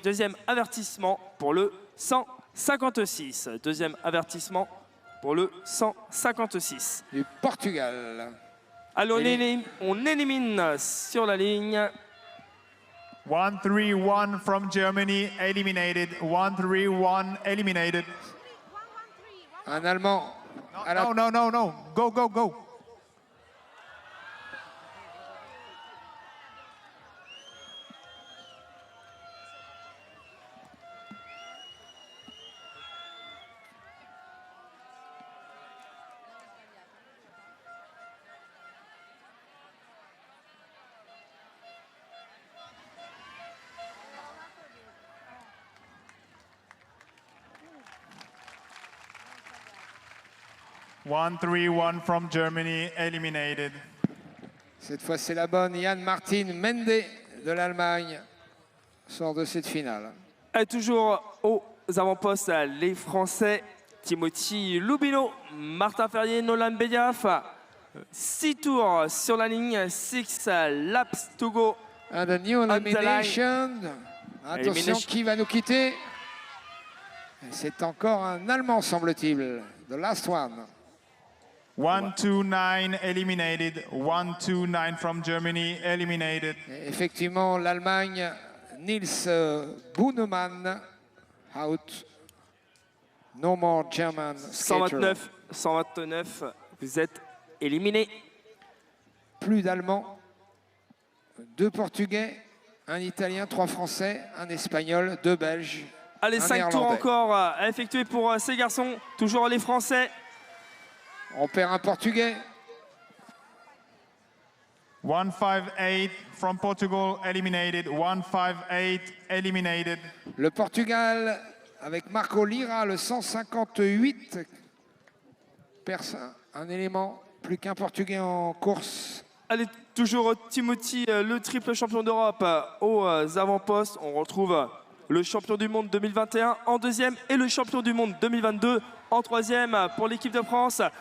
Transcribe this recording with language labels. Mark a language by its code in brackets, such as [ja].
[fr] Deuxième avertissement pour le 156. Deuxième avertissement pour le 156. Du Portugal. Allez, on élimine sur la ligne. [en] 131 from Germany, eliminated. 131, eliminated. [fr] Un Allemand. À la- [en] No. Go, go, go. One, 3-1 from Germany, eliminated. [fr] Cette fois, c'est la bonne. Jan Martin Mende de l'Allemagne sort de cette finale. Et toujours aux avant-postes, les Français, Timothy Lubino, Martin Ferrier, Nolan Bediaf. 6 tours sur la ligne, [en] 6 laps to go. And a new elimination. Attention, Elimination. [fr] qui va nous quitter? C'est encore un Allemand, semble-t-il. [en] The last one. 129, eliminated. 129 from Germany, eliminated. [fr] Et effectivement, l'Allemagne, Nils Bunemann, out. [en] No more German skater. [fr] 129, vous êtes éliminé. Plus d'Allemands, 2 Portugais, 1 Italien, 3 Français, 1 Espagnol, 2 Belges. Allez, un 5 tours Néerlandais. encore à effectuer pour ces garçons. Toujours les Français. On perd un Portugais. 158 from Portugal, eliminated. 158, eliminated. Le Portugal avec Marco Lira, le 158. Personne, un élément, plus qu'un Portugais en course. Allez, toujours Timothy, le triple champion d'Europe aux avant-postes. On retrouve le champion du monde 2021 en deuxième et le champion du monde 2022 en troisième pour l'équipe de France.